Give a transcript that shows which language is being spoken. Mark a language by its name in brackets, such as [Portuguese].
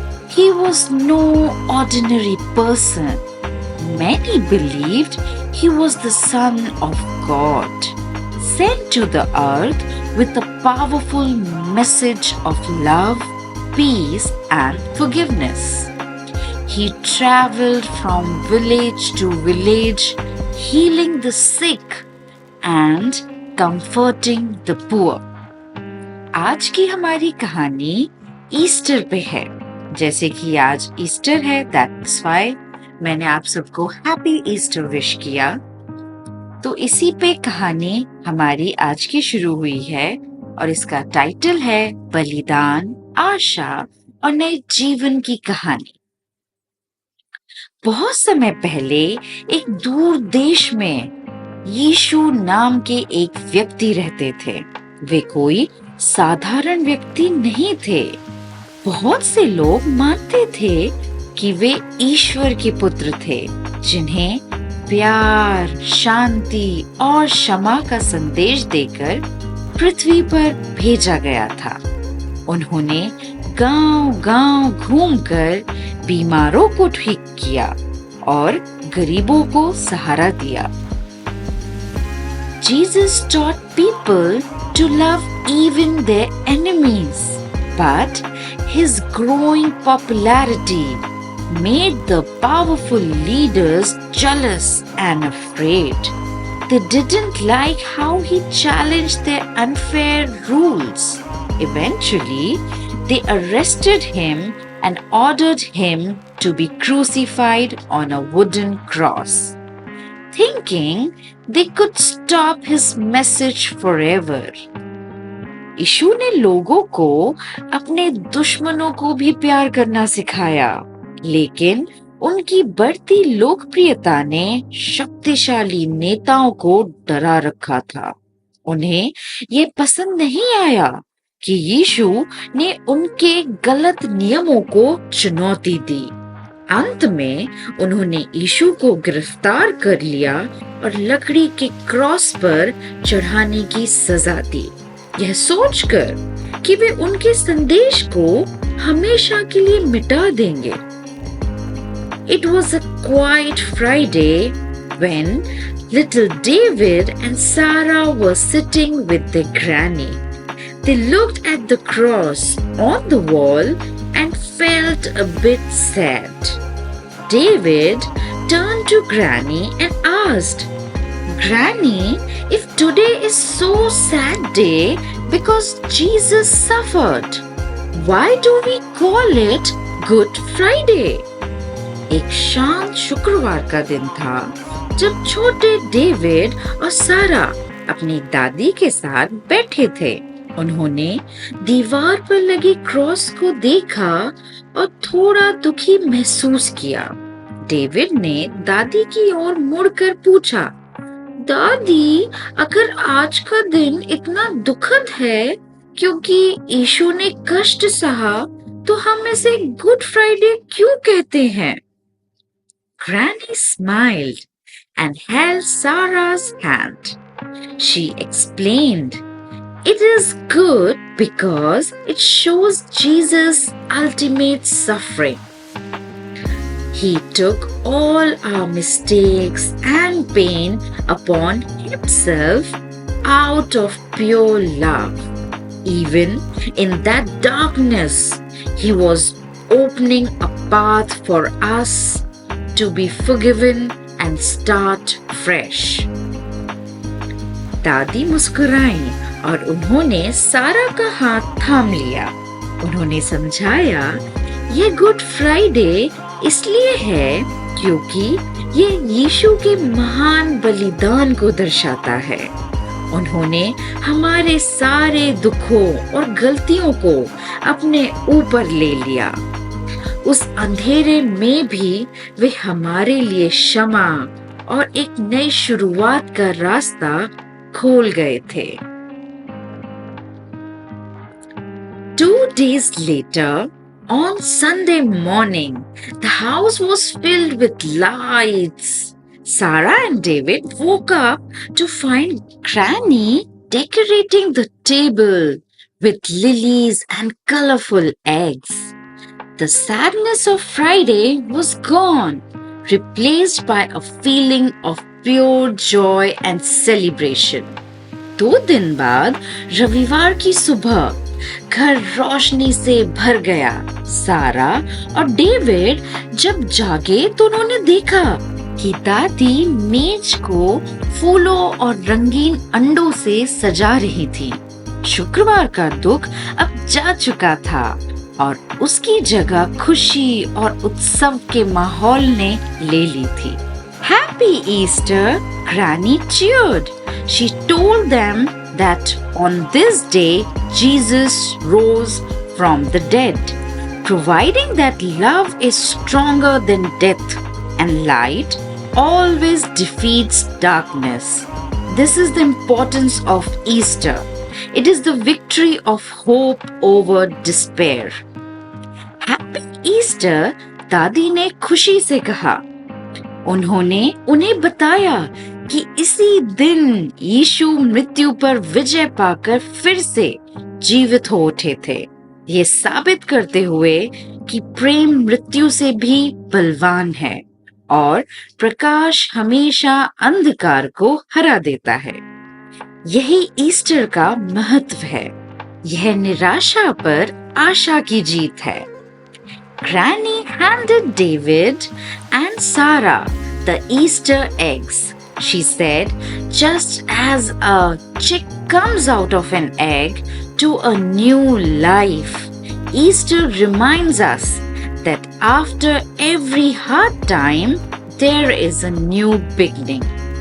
[English] He was no ordinary person. Many believed he was the Son of God, sent to the earth with a powerful message of love, peace, and forgiveness. He traveled from village to village, healing the sick and comforting the poor. [Hindi] आज की हमारी कहानी Easter पे है। जैसे कि आज Easter है, [English] that's why [Hindi] मैंने आप सबको हैप्पी ईस्टर विश किया। तो इसी पे कहानी हमारी आज की शुरू हुई है और इसका टाइटल है बलिदान, आशा और नए जीवन की कहानी। बहुत समय पहले एक दूर देश में यीशु नाम के एक व्यक्ति रहते थे। वे कोई साधारण व्यक्ति नहीं थे। बहुत से लोग मानते थे कि वे ईश्वर के पुत्र थे, जिन्हें प्यार, शांति और क्षमा का संदेश देकर पृथ्वी पर भेजा गया था। उन्होंने गांव-गांव घूमकर बीमारों को ठीक किया और गरीबों को सहारा दिया। [English] Jesus taught people to love even their enemies, but his growing popularity made the powerful leaders jealous and afraid. They didn't like how he challenged their unfair rules. Eventually, they arrested him and ordered him to be crucified on a wooden cross, thinking they could stop his message forever. [Hindi] यीशु ने लोगों को अपने दुश्मनों को भी प्यार करना सिखाया, लेकिन उनकी बढ़ती लोकप्रियता ने शक्तिशाली नेताओं को डरा रखा था। उन्हें ये पसंद नहीं आया कि यीशु ने उनके गलत नियमों को चुनौती दी। अंत में उन्होंने यीशु को गिरफ्तार कर लिया और लकड़ी के क्रॉस पर चढ़ाने की सजा दी, यह सोचकर कि वे उनके संदेश को हमेशा के लिए मिटा देंगे। [English] It was a quiet Friday when little David and Sarah were sitting with their granny. They looked at the cross on the wall and felt a bit sad. David turned to Granny and asked, "Granny, if today is so sad day because Jesus suffered, why do we call it Good Friday?" [Hindi] एक शांत शुक्रवार का दिन था जब छोटे David और सारा अपनी दादी के साथ बैठे थे। उन्होंने दीवार पर लगी क्रॉस को देखा और थोड़ा दुखी महसूस किया। डेविड ने दादी की ओर मुड़कर पूछा, दादी, अगर आज का दिन इतना दुखद है क्योंकि यीशु ने कष्ट सहा, तो हम इसे गुड फ्राइडे क्यों कहते हैं? [English] Granny smiled and held Sarah's hand. She explained, "It is good because it shows Jesus' ultimate suffering. He took all our mistakes and pain upon himself out of pure love. Even in that darkness, he was opening a path for us to be forgiven and start fresh." [Hindi] दादी मुस्कुराई और उन्होंने सारा का हाथ थाम लिया। उन्होंने समझाया, ये गुड फ्राइडे इसलिए है क्योंकि ये यीशु के महान बलिदान को दर्शाता है। उन्होंने हमारे सारे दुखों और गलतियों को अपने ऊपर ले लिया। उस अंधेरे में भी वे हमारे लिए क्षमा और एक नई शुरुआत का रास्ता खोल गए थे। [English] 2 days later, on Sunday morning, the house was filled with lights. Sarah and David woke up to find Granny decorating the table with lilies and colorful eggs. The sadness of Friday was gone, replaced by a feeling of pure joy and celebration. [Hindi] 2 दिन बाद रविवार की सुबह घर रोशनी से भर गया। सारा और डेविड जब जागे तो उन्होंने देखा कि दादी मेज को फूलों और रंगीन अंडों से सजा रही थी। शुक्रवार का दुख अब जा चुका था और उसकी जगह खुशी और उत्सव के माहौल ने ले ली थी। [English] Happy Easter, Granny cheered. She told them that on this day Jesus rose from the dead, providing that love is stronger than death and light always defeats darkness. This is the importance of Easter. It is the victory of hope over despair. Happy Easter, [Hindi] दादी ने खुशी से कहा। उन्होंने उन्हें बताया कि इसी दिन यीशु मृत्यु पर विजय पाकर फिर से जीवित हो उठे थे, ये साबित करते हुए कि प्रेम मृत्यु से भी बलवान है और प्रकाश हमेशा अंधकार को हरा देता है। यही ईस्टर का महत्व है। यह निराशा पर आशा की जीत है। [English] Granny handed David and Sarah the Easter eggs. She said, just as a chick comes out of an egg to a new life, Easter reminds us that after every hard time, there is a new beginning.